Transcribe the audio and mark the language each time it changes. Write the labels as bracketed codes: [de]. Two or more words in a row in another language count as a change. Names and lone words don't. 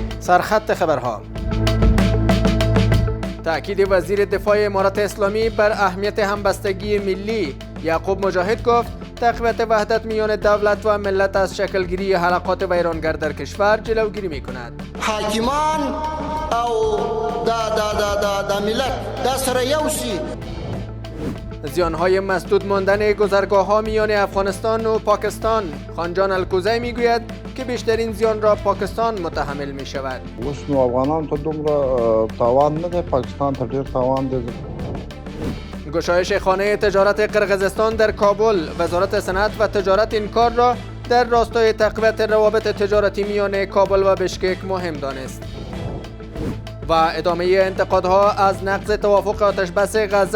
[fa] سرخط خبرها. تأکید وزیر دفاع امارت اسلامی بر اهمیت همبستگی ملی. یعقوب مجاهد گفت تقویت وحدت میان دولت و ملت از شکلگیری حلقات ویرانگر در کشور جلوگیری می‌کند. [ps] حاکمان او دا ملت دا سره یوسی. [fa] زیانهای مسدود ماندن گذرگاه‌ها میان افغانستان و پاکستان. خانجان الکوزی میگوید که بیشترین زیان را پاکستان متحمل می شود. [ps] اوس افغانان ته دومره تاوان نه ده، پاکستان ته ډیر تاوان ده. [fa] گشایش خانه تجارت قرقیزستان در کابل. وزارت صنعت و تجارت این کار را در راستای تقویت روابط تجارتی میان کابل و بشکک مهم دانست. و ادامه انتقادها از نقض توافق آتش بس غزه.